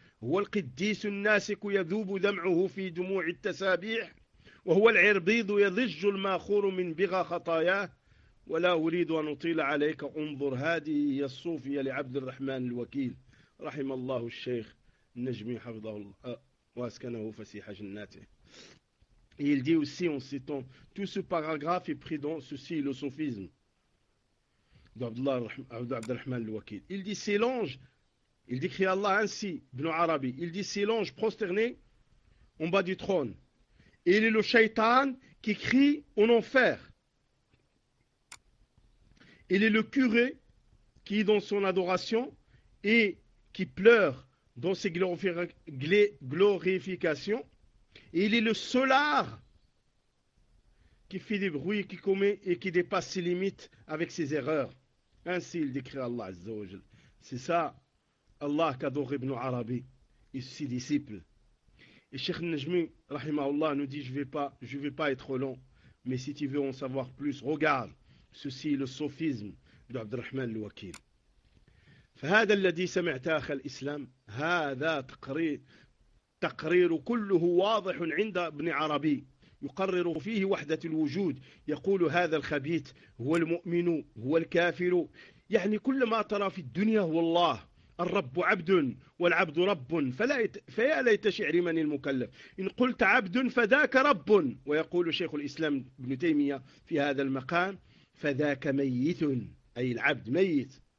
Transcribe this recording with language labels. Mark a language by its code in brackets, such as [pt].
[ar] هو القديس الناسك يذوب دمعه في دموع التسابيح وهو العربيض يضج الماخور من بغى خطاياه ولا أريد أن أطيل عليك انظر هذه هي الصوفية لعبد الرحمن الوكيل رحم الله الشيخ النجمي حفظه الله واسكنه فسيح جناته. [fr] Et il dit aussi en citant tout ce paragraphe est pris dans ceci le sophisme d'Abd al-Rahman al-Wakil. Il dit c'est l'ange. Il décrit Allah ainsi, Ibn Arabi. Il dit, c'est l'ange prosterné en bas du trône. Et il est le shaitan qui crie en enfer. Il est le curé qui est dans son adoration et qui pleure dans ses glorifications. Et il est le solar qui fait des bruits, qui commet et qui dépasse ses limites avec ses erreurs. Ainsi, il décrit Allah Azza wa Jal. C'est ça. Allah qu'adore Ibn Arabi et ses disciples. Et Cheikh Najmi, rahimahullah, nous dit, je ne vais pas être long, mais si tu veux en savoir plus, regarde ceci, le sophisme d'Abd al-Rahman al-Wakil. [ar] فهذا الذي سمعت أخي الإسلام هذا تقرير كله واضح عند ابن عربي يقرر فيه وحدة الوجود يقول هذا الخبيث هو المؤمن هو الكافر يعني كل ما ترى في الدنيا هو الله الرب عبد والعبد رب فيا ليت شعري من المكلف إن قلت عبد فذاك رب ويقول شيخ الإسلام ابن تيمية في هذا المقام فذاك ميت أي العبد ميت